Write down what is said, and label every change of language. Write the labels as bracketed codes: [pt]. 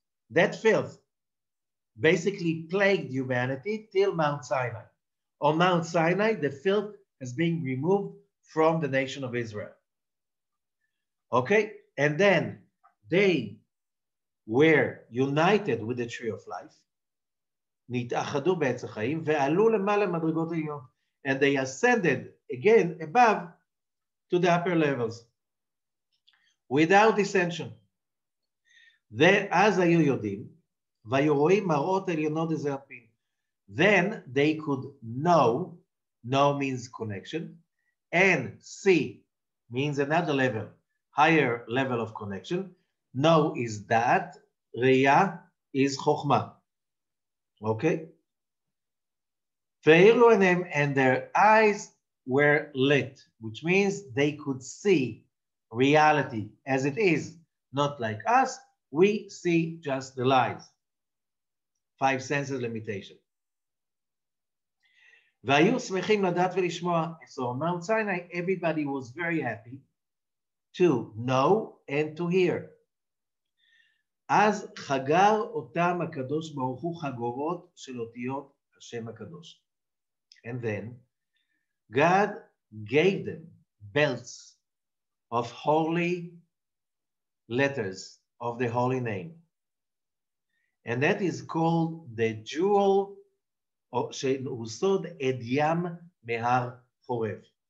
[en] That filth basically plagued humanity till Mount Sinai. On Mount Sinai, the filth has been removed from the nation of Israel. Okay? And then they were united with the Tree of Life. [he] נתאחדו בעץ החיים ועלו למעלה מדרגות העליון. [en] And they ascended again above to the upper levels without dissension. [he] אז היו יודעים והיו רואים מראות עליונות דזעיר אנפין. [en] Then they could know means connection, and see means another level, higher level of connection. Know is that, ראייה is חוכמה. Okay? [he] והאירו עיניהם, [en] and their eyes were lit, which means they could see reality as it is, not like us. We see just the lies. 5 senses limitation. [he] והיו שמחים לדעת ולשמוע. [en] So on Mount Sinai, everybody was very happy to know and to hear. [he] אז חגר אותם הקדוש ברוך הוא חגורות של אותיות השם הקדוש. [en] And then God gave them belts of holy letters of the holy name. And that is called the jewel [he] שהוסוד אדים מהר חורב.